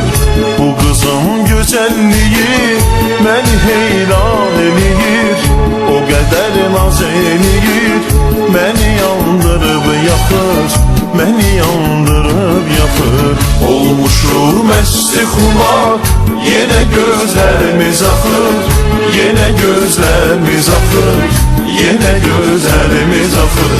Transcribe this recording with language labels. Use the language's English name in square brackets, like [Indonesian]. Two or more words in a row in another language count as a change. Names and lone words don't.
[Azerbaijani] Bu qızın gözəlliyi məni heyran eləyir, o qədər naz eləyir, məni yandırıb yaxır, məni yandırıb yaxır. Olmuşum esti xumar, [Turkish] yine gözlerimiz akır, yine gözlerimiz akır, yine gözlerimiz akır.